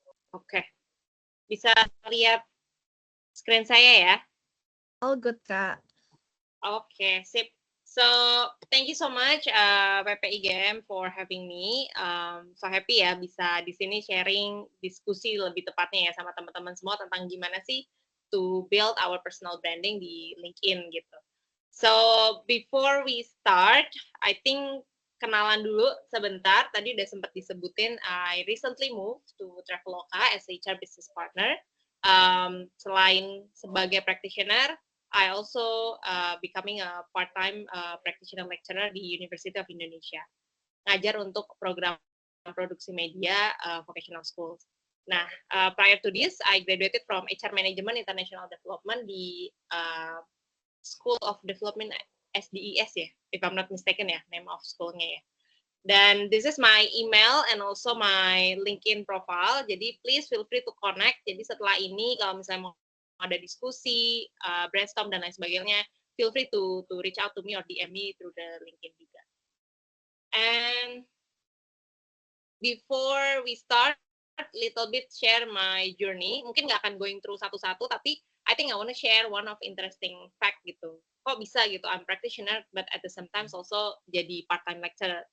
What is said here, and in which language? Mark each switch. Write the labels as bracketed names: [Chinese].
[Indonesian] Oke, bisa lihat screen saya ya? [English] All good, Kak. Okay, sip. So thank you so much PPIGM for having me. So happy [Indonesian] ya bisa di sini sharing diskusi lebih tepatnya ya sama teman-teman semua tentang gimana sih [English] to build our personal branding [Indonesian] di LinkedIn gitu. [English] So before we start, I think [Indonesian] kenalan dulu sebentar. Tadi udah sempat disebutin, [English] I recently moved to Traveloka as HR business partner. [Indonesian] Selain sebagai practitioner, [English] I also becoming a part-time practitioner lecturer di University of Indonesia. [Indonesian] Ngajar untuk program produksi media vocational schools. [English] Nah, prior to this, I graduated from HR Management International Development di School of Development SDES ya, if I'm not mistaken ya, name of schoolnya ya. Dan this is my email and also my LinkedIn profile. Jadi please feel free to connect. [Indonesian] Jadi setelah ini kalau misalnya mau ada diskusi, brainstorm dan lain sebagainya, [English] feel free to reach out to me or DM me through the LinkedIn [Indonesian] juga. [English] And before we start, little bit share my journey. [Indonesian] Mungkin nggak akan [English] going through [Indonesian] satu-satu, tapi [English] I think I want to share one of interesting fact gitu. [Indonesian] Kok bisa gitu, [English] I'm practitioner, but at the same time also jadi part-time lecturer.